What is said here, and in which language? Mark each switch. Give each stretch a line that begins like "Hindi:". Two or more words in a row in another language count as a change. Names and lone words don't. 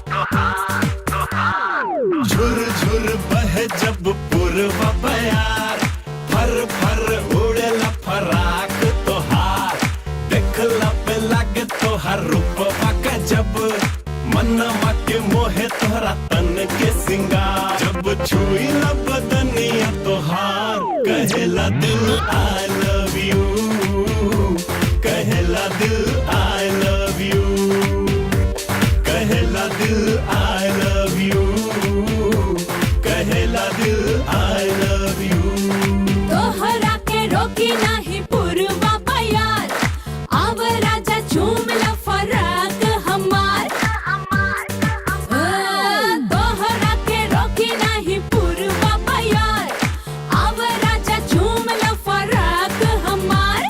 Bhojpuri: झुर झुर बह जब पूर्वा बयार, फर फर उड़ल फराक तोहार। देखला पे लागे तोहार रूपवा गजब, मनवा के मोहे तोहरा तन के सिंगार। जब छुई ला बदनिया तोहार, कहेला दिल
English: I love you,
Bhojpuri: कहेला दिल
English: I love you,
Bhojpuri: कहेला दिल
English: I love you,
Bhojpuri: कहेला दिल
English: I love you।
Bhojpuri: तोहरा के रोकी नाही पूर्वा बयार, आव राजा झूम ला फराक हमार। तोहरा के रोकी नाही पूर्वा बयार, आव राजा झूम ला फराक हमार।